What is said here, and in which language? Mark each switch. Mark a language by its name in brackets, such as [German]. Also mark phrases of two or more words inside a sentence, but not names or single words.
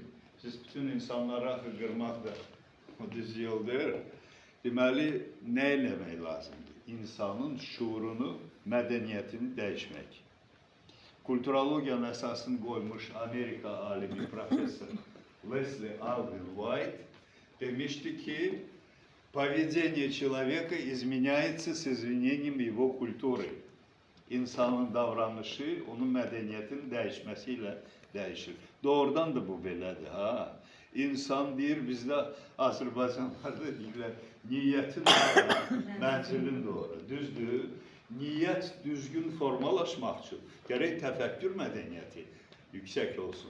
[Azerbaijani] Siz bütün insanlara qırmaq da o düz yol deyir. Deməli, nə eləmək lazımdır? İnsanın şuurunu, mədəniyyətini dəyişmək. Kulturologiyanın əsasını qoymuş Amerika alimi professor Leslie Alvin White demişti ki, [Russian] поведение человека изменяется с изменением его культуры. [Azerbaijani] İnsanın davranışı, onun mədəniyyətinin dəyişməsiyle dəyişir. Doğrudan da bu belədir. Ha? İnsan deyir, bizdə Azərbaycanlarda deyirlər, niyyətin doğru, mənzilin doğru. Düzdür, niyyət düzgün formalaşmaq üçün gərək təfəkkür mədəniyyəti yüksək olsun.